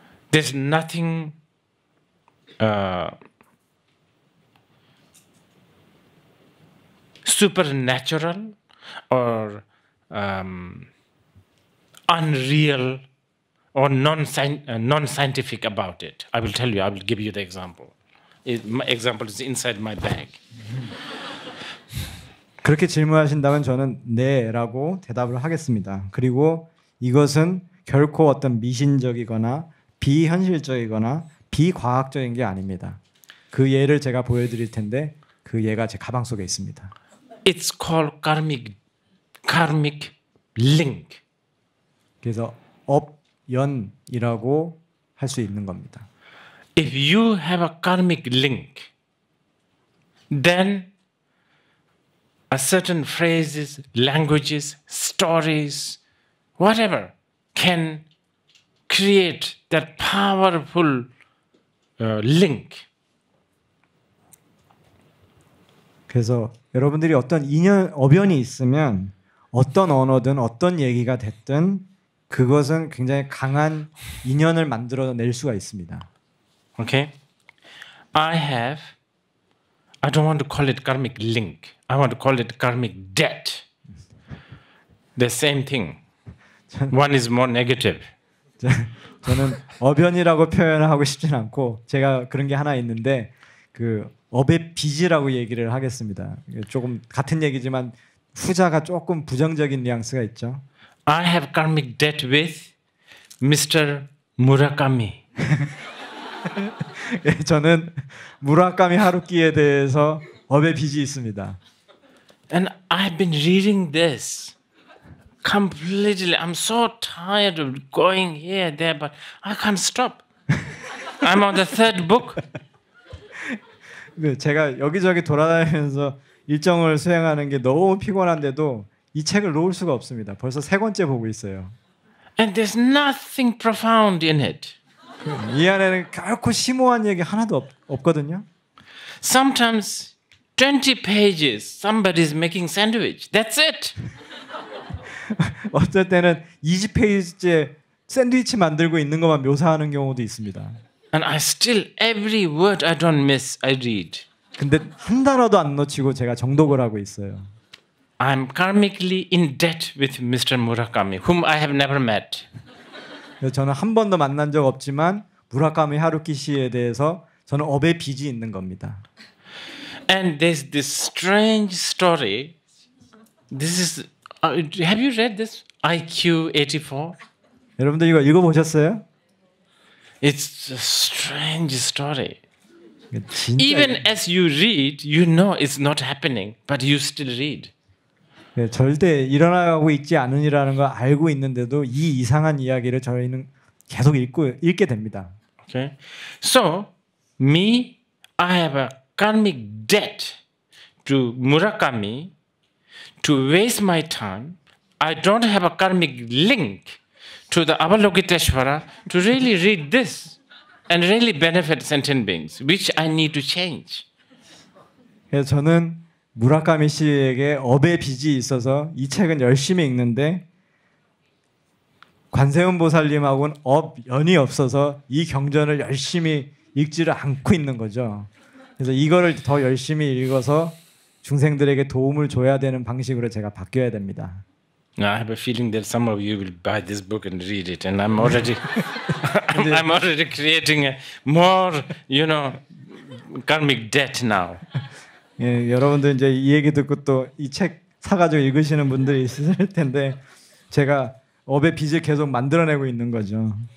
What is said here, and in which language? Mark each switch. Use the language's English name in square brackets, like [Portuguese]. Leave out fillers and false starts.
[English] There's nothing supernatural or unreal or non-scientific about it. I will tell you, I will give you the example. My example is inside my bag. [Korean] 그렇게 질문하신다면 저는 네라고 대답을 하겠습니다. 그리고 이것은 결코 어떤 미신적이거나 비현실적이거나 비과학적인 게 아닙니다. 그 예를 제가 보여드릴 텐데 그 예가 제 가방 속에 있습니다. [English] It's called karmic link. [Korean] 그래서 업연이라고 할 수 있는 겁니다. [English] If you have a karmic link, then a certain phrases, languages, stories, whatever can create that powerful link. [Korean] 그래서 여러분들이 어떤 어변이 있으면 어떤 언어든 어떤 얘기가 됐든 그것은 굉장히 강한 인연을 만들어낼 수가 있습니다. [English] Okay? I don't want to call it karmic link. I want to call it karmic debt. The same thing. One is more negative. [Korean] 저는 어변이라고 표현하고 싶진 않고 제가 그런 게 하나 있는데 그 업의 빚이라고 얘기를 하겠습니다. 조금 같은 얘기지만 후자가 조금 부정적인 뉘앙스가 있죠. [English] I have karmic debt with Mr. Murakami. [Korean] 저는 무라카미 하루키에 대해서 업의 빚이 있습니다. [English] And I've been reading this completely. I'm so tired of going here, there, but I can't stop. I'm on the third book. [Korean] 제가 여기저기 돌아다니면서 일정을 수행하는 게 너무 피곤한데도 이 책을 놓을 수가 없습니다. 벌써 세 권째 보고 있어요. [English] And there's nothing profound in it. [Korean] 이 안에는 결코 심오한 얘기 하나도 없거든요. [English] Sometimes 20 pages, somebody's making sandwich. That's it. [Korean] 어쩔 때는 20페이지째 샌드위치 만들고 있는 것만 묘사하는 경우도 있습니다. [English] And I still, every word I don't miss, I read. [Korean] 근데 한 단어도 안 놓치고 제가 정독을 하고 있어요. [English] I'm karmically in debt with Mr. Murakami, whom I have never met. [Korean] 그래서 저는 한 번도 만난 적 없지만 무라카미 하루키 씨에 대해서 저는 업의 빚이 있는 겁니다. [English] And there's this strange story. This is, have you read this? IQ 84? [Korean] 여러분들 이거 읽어보셨어요? [English] It's a strange story. [Korean] 진짜 [English] Even as you read, you know it's not happening, but you still read. [Korean] 절대 일어나고 있지 않으니라는 걸 알고 있는데도 이 이상한 이야기를 저희는 계속 읽게 됩니다. [English] Okay, so me, I have a karmic debt to Murakami to waste my time. I don't have a karmic link to the Avalokiteshvara to really read this and really benefit sentient beings, which I need to change. [Korean] 그래서 저는 무라카미 씨에게 업의 빚이 있어서 이 책은 열심히 읽는데 관세음 보살님하고는 연이 없어서 이 경전을 열심히 읽지를 않고 있는 거죠. 그래서 이거를 더 열심히 읽어서 중생들에게 도움을 줘야 되는 방식으로 제가 바뀌어야 됩니다. [English] Now I have a feeling that some of you will buy this book and read it, and I'm already, I'm already creating a more, karmic debt now. [Korean] 예, 여러분들 이제 이 얘기 듣고 또 이 책 사가지고 읽으시는 분들이 있을 텐데 제가 업의 빚을 계속 만들어내고 있는 거죠.